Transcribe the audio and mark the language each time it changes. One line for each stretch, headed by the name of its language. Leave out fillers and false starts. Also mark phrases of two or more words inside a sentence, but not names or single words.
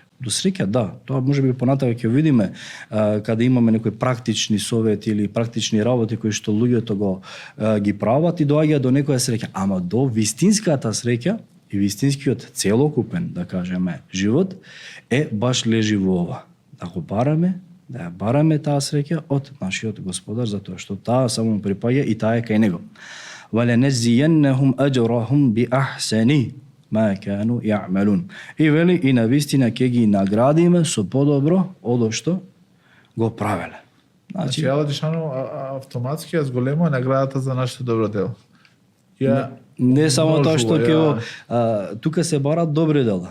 Macedonian: До среќа, да, тоа можеби понатака ќе видиме каде имаме некои практични совети или практични работи кои што луѓето ги прават и доаѓа до некоја среќа, ама до вистинската среќа и вистинскиот целокупен, да кажеме, живот е баш лежи во ова. Да го бараме, да ја бараме таа среќа од нашиот Господар, затоа што таа само припаѓа и таа е кај Него.
Arabic: وَلَنَجْزِيَنَّهُمْ أَجْرَهُمْ بِأَحْسَنِ مَا كَانُوا يَعْمَلُونَ.
Macedonian: И вели, и навистина ќе ги наградиме со подобро од што го правеле. Значи, Аллах Џелешану автоматски ја зголемува наградата за нашето добро дело. Не само тоа што ќе тука се барат добри дела.